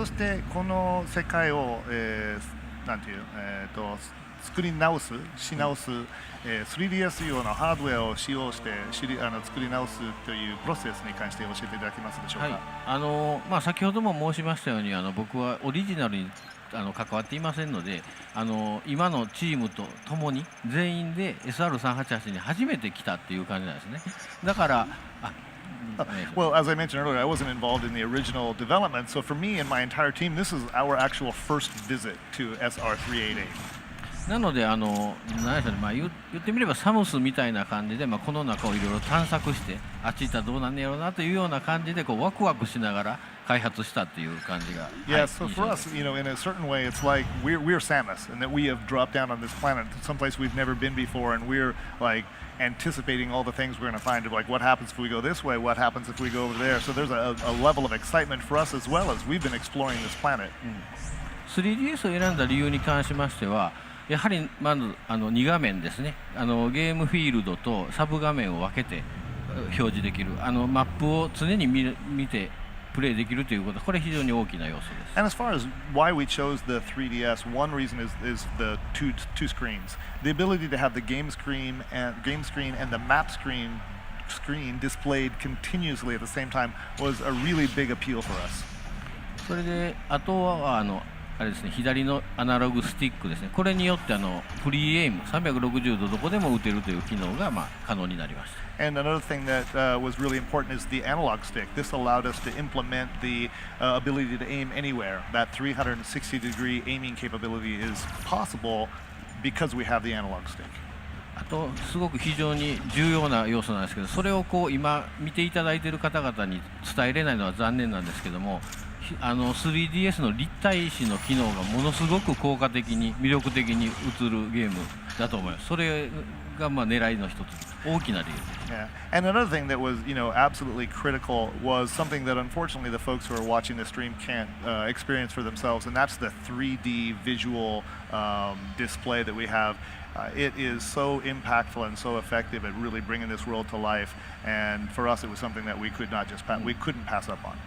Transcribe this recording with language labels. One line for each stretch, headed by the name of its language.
Japanese: そしてこの世界を、なんていう作り直す、3DS 用のハードウェアを使用して作り直すというプロセスに関して教えていただけますでしょうか。先ほども申しましたように僕はオリジナルに関わっていませんので、今のチームとともに全員で SR388 に初めて来たっていう感じなんですね。だから
English: Well, as I mentioned earlier, I wasn't involved in the original development, so for me and my entire team, this is our actual first visit to SR388.
Japanese: なので何でしょうね、言ってみればサムスみたいな感じで、この中をいろいろ探索してあっち行ったらどうなんねやろうなというような感じでこうワクワクしながら開発したっていう感じが。
English: Yeah, so for us, in a certain way, it's like we're Samus, and that we have dropped down on this planet, someplace we've never been before, and we're like anticipating all the things we're going to find. Like, what happens if we go this way? What happens if we go over there? So there's a level of excitement for us as well as we've been exploring this planet.
Japanese: 3DS を選んだ理由に関しましては、やはりまず2画面ですね。ゲームフィールドとサブ画面を分けて表示できるマップを常に見てプレイできるということ、これ非常に大きな要素です。
English: And as far as why we chose the 3DS, one reason is the two screens. The ability to have the game screen and the map screen displayed continuously at the same time was a really big appeal for us.
Japanese: それであとはあれですね、左のアナログスティックですね。これによってフリーエイム360度どこでも打てるという機能が可能になりました。
English: And another thing that was really important is the analog stick. This allowed us to implement the ability to aim anywhere. That 360-degree aiming capability is possible because we have the analog stick.
Japanese: あとすごく非常に重要な要素なんですけど、それを今見ていただいている方々に伝えれないのは残念なんですけども、3DS の立体視の機能がものすごく効果的に魅力的に映るゲームだと思います。それが狙いの一つ、大きな理由です。
English: Yeah. And another thing that was, absolutely critical was something that unfortunately the folks who are watching the stream can't experience for themselves, and that's the 3D visual display that we have. It is so impactful and so effective at really bringing this world to life, and for us it was something that we couldn't pass up on.